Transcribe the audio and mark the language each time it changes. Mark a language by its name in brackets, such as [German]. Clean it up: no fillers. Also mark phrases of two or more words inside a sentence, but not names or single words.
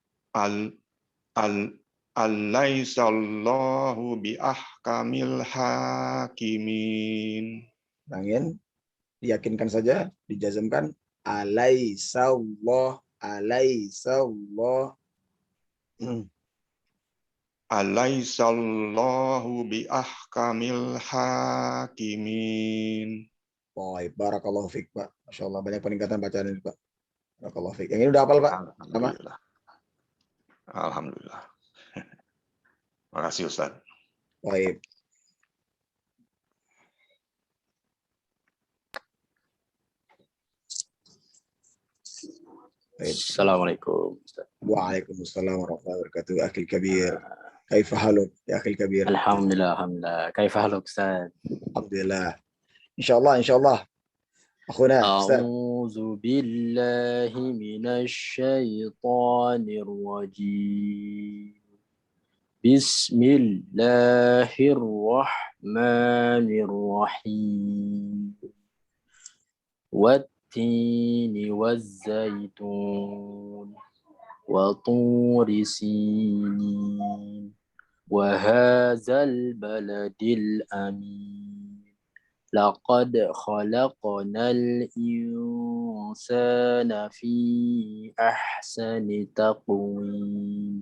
[Arabic] ال ال أليس الله بأحكم الحاكمين. [Indonesian] Angin diyakinkan saja, dijazmkan [Arabic] أليس الله أليس الله. أليس الله بأحكم الحاكمين. [Indonesian] Baik, [Arabic] بارك الله فيك, [Indonesian] Pak. [Arabic] ما شاء الله, [Indonesian] banyak peningkatan bacaan ini, Pak. [Arabic] بارك الله فيك. [Indonesian] Yang ini udah hafal, Pak? Sama? [Arabic] الحمد لله الحمد لله. [Indonesian] Makasih Ustaz. Baik. Baik. [Arabic] السلام عليكم. وعليكم السلام ورحمة الله وبركاته. أخي الكبير. كيف حالك يا أخي الكبير? الحمد لله الحمد لله. كيف حالك, Ustaz? الحمد لله إن شاء الله أخونا أستاذ. أعوذ بالله من الشيطان الرجيم. بسم الله الرحمن الرحيم. والتين والزيتون وطور سينين وهذا البلد الأمين. لقد خلقنا الإنسان في أحسن تقويم.